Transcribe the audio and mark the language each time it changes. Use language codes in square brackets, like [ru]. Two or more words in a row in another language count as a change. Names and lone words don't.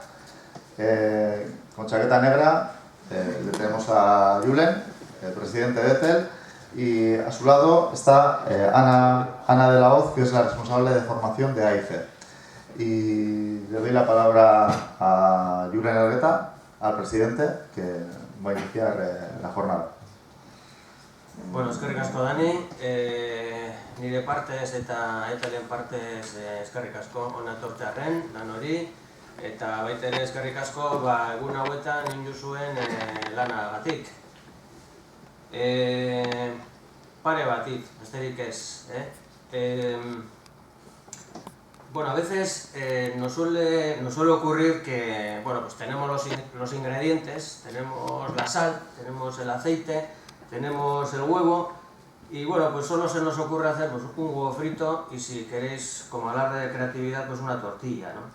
[es] Con chaqueta negra le tenemos a Julen, el presidente de ETEL, y a su lado está Ana de la Hoz, que es la responsable de formación de AIC. Y le doy la palabra a Julen Elgueta, al presidente, que va a iniciar la jornada. [eu] Bueno, eskerrik asko Dani, nire partez eta etalen partez eskerrik asko hona etortzearren, lan hori, eta baita ere eskerrik asko egun hauetan egin duzuen lanagatik. Pare batik, besterik ez. [es] Bueno, a veces nos suele ocurrir que, bueno, pues tenemos los ingredientes, tenemos la sal, tenemos el aceite, tenemos el huevo y bueno, pues solo se nos ocurre hacer pues, un huevo frito y si queréis, como hablar de creatividad, pues una tortilla, ¿no?